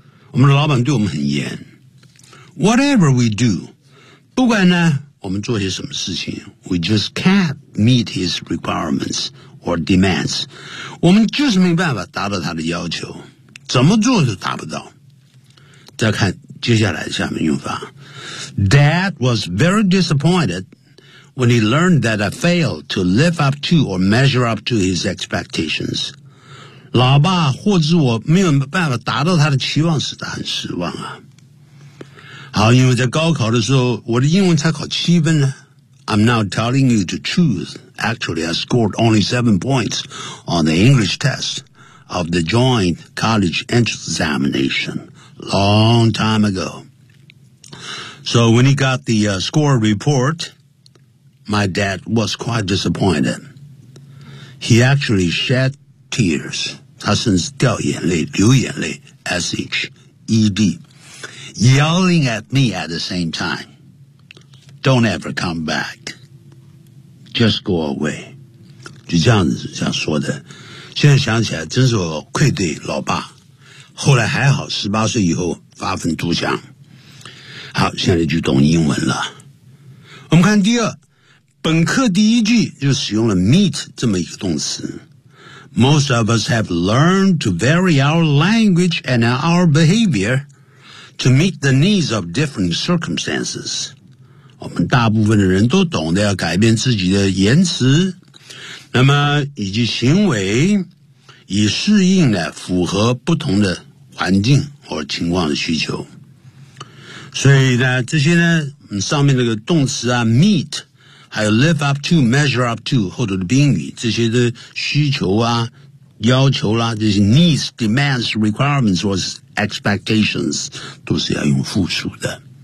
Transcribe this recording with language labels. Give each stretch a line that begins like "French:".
Chinese: 我们的老板对我们很严。
English: Whatever we do,
Chinese: 不管呢我们做些什么事情，
English: we just can't meet his requirements or demands.
Chinese: 我们就是没办法达到他的要求。怎么做都达不到。再看接下来下面用法。
English: Dad was very disappointed when he learned that I failed to live up to or measure up to his expectations.
Chinese: 老爸或者我没有办法达到他的期望时，他很失望啊。好，因为在高考的时候我的英文才考七分呢。
English: I'm now telling you the truth. Actually, I scored only 7 points on the English test. Of the joint college entrance examination long time ago. So when he got the score report, my dad was quite disappointed. He actually shed tears.
Chinese: 他甚至掉眼泪，流眼泪
English: ,S-H-E-D, yelling at me at the same time. Don't ever come back. Just go away.
Chinese: 就这样子这样说的。现在想起来真是我愧对老爸，后来还好18岁以后发愤图强。好，现在就懂英文了。我们看第二，本课第一句就使用了 meet 这么一个动词。
English: Most of us have learned to vary our language and our behavior to meet the needs of different circumstances.
Chinese: 我们大部分的人都懂得要改变自己的言辞那么以及行为，以适应呢符合不同的环境或情况的需求。所以呢，这些呢，上面那个动词啊 ，meet， 还有 live up to、measure up to 后头的宾语，这些的需求啊、要求啦、啊，这些 needs、demands、requirements 或是 expectations 都是要用复数的。